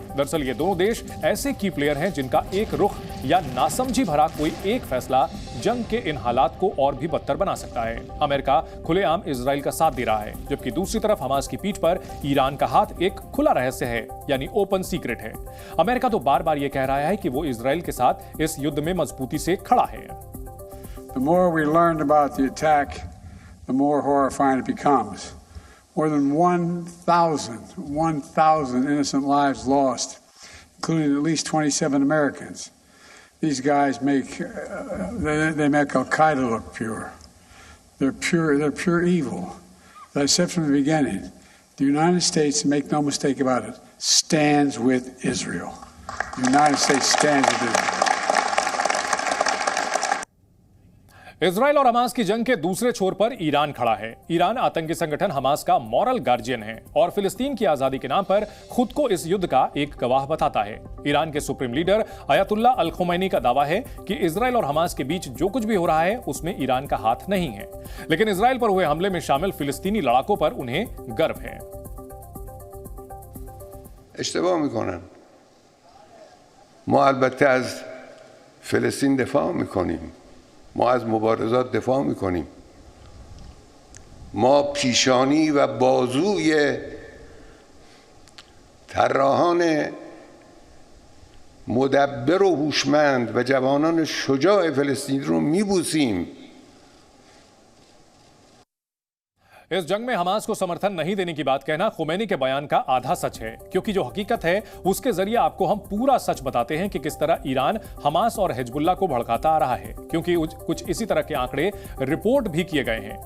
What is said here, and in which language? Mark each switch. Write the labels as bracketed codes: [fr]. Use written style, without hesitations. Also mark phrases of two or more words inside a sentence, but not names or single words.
[hi] दरअसल ये दोनों देश ऐसे [en] key player [hi] हैं जिनका एक रुख या नासमझी भरा कोई एक फैसला जंग के इन हालात को और भी बदतर बना सकता है। अमेरिका खुलेआम इजराइल का साथ दे रहा है, जबकि दूसरी तरफ हमास की पीठ पर ईरान का हाथ एक खुला रहस्य है, यानी [en] open secret [hi] है। अमेरिका तो बार बार यह कह रहा है कि वो इजराइल के साथ इस युद्ध में मजबूती से खड़ा है। [en] The more we learned about the attack, the more horrifying it becomes. More than 1,000 innocent lives lost, including at least 27 Americans. These guys make Al-Qaeda look pure. They're pure evil. As I said from the beginning, the United States, make no mistake about it, stands with Israel. The United States stands with Israel. [hi] इजराइल और हमास की जंग के दूसरे छोर पर ईरान खड़ा है। ईरान आतंकी संगठन हमास का [en] moral guardian [hi] है और फिलिस्तीन की आजादी के नाम पर खुद को इस युद्ध का एक गवाह बताता है। ईरान के [en] supreme leader [hi] अयतुल्ला अल खुमैनी का दावा है कि इजराइल और हमास के बीच जो कुछ भी हो रहा है उसमें ईरान का हाथ नहीं है, लेकिन इजराइल पर हुए हमले में शामिल फिलिस्तीनी लड़ाकों पर उन्हें गर्व है। [fa] اشتباه میکنن. ما البته از فلسطین دفاع میکنیم. ما از مبارزات دفاع میکنیم. ما پیشانی و بازوی طراحان مدبر و هوشمند و جوانان شجاع فلسطین رو میبوسیم. [hi] इस जंग में हमास को समर्थन नहीं देने की बात कहना खुमैनी के बयान का आधा सच है, क्योंकि जो हकीकत है उसके जरिए आपको हम पूरा सच बताते हैं कि किस तरह ईरान हमास और हिजबुल्लाह को भड़काता आ रहा है, क्योंकि कुछ इसी तरह के आंकड़े रिपोर्ट भी किए गए हैं।